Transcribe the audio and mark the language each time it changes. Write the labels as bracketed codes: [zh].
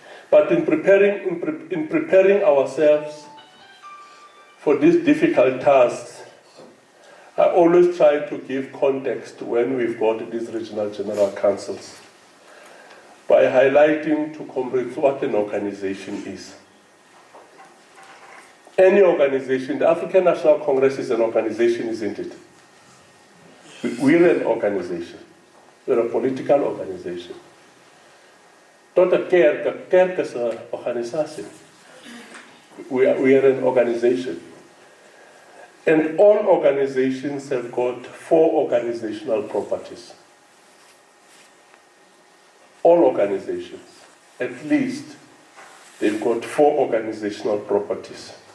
[en] But in preparing ourselves for these difficult tasks, I always try to give context when we've got these regional general councils by highlighting to comrades what an organization is. Any organization, the African National Congress is an organization, isn't it? We're an organization. We're a political organization. [af] Tot 'n kerk is 'n organisasie. [en] We are an organization. And all organizations have got 4 organizational properties. All organizations, at least, they've got 4 organizational properties.